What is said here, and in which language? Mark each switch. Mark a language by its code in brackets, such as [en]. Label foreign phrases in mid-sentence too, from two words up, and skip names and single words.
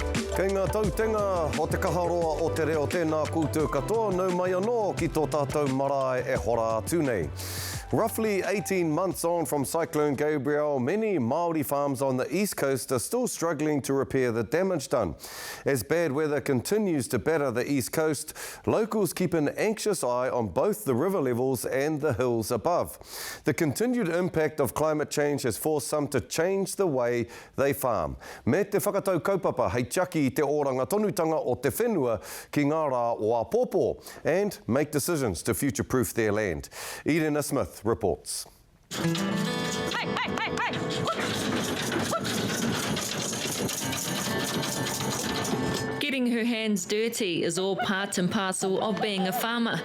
[mi] Kei ngā tautenga o te kaharoa o te reo tēnā koutou katoa, nau mai anō ki tō tātou marae e hora atu nei. [en] Roughly 18 months on from Cyclone Gabrielle, many Māori farms on the East Coast are still struggling to repair the damage done. As bad weather continues to batter the East Coast, locals keep an anxious eye on both the river levels and the hills above. The continued impact of climate change has forced some to change the way they farm. [mi] Me te whakatau kaupapa hei tiaki i te oranga tonutanga o te whenua ki ngā rā o a pōpō [en] and make decisions to future-proof their land. Irena Smith reports. Getting her hands dirty is all part and parcel of being a farmer.